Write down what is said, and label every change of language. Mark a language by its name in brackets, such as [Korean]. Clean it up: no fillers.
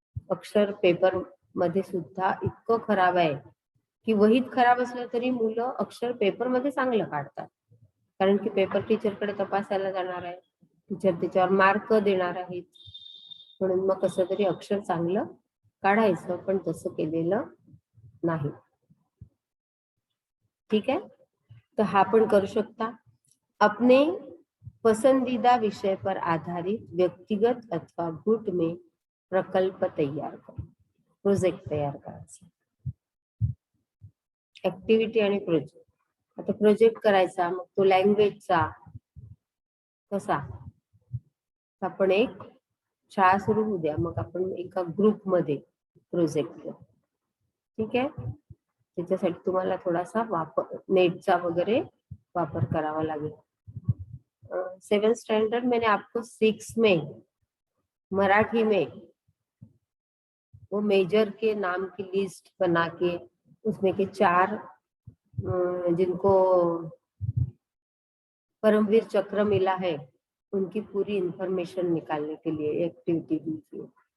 [Marathi] अक्षर पेपर मध्ये सुद्धा इतकं खराब आहे की वहीत खराब असलं तरी मुलं अक्षर पेपर मध्ये चांगलं काढतात, कारण की पेपर टीचरकडे तपासायला जाणार आहे, टीचर त्याच्यावर मार्क देणार आहेत. म्हणून मग कसं तरी अक्षर चांगलं काढायचं, पण तसं केलेलं नाही. ठीक है, तो हा पण करू शकता. [Hindi] अपने पसंदीदा विषय पर आधारित व्यक्तिगत अथवा गुट में प्रकल्प तैयार करो, [Marathi] प्रोजेक्ट तैयार करायचा. ऍक्टिव्हिटी आणि प्रोजेक्ट. आता प्रोजेक्ट करायचा, मग तो लँग्वेजचा कसा, आपण एक शाळा सुरू होऊ द्या, मग आपण एका ग्रुपमध्ये प्रोजेक्ट करू. ठीक आहे, त्याच्यासाठी तुम्हाला थोडासा वापर नेटचा वगैरे वापर करावा लागेल. [Hindi] 7th स्टैंडर्ड मैंने आपको 6 में मराठी में वो मेजर के नाम की लिस्ट बना के उसमें के 4 जिनको परमवीर चक्र मिला है उनकी पूरी इंफॉर्मेशन निकालने के लिए एक्टिविटी दी थी.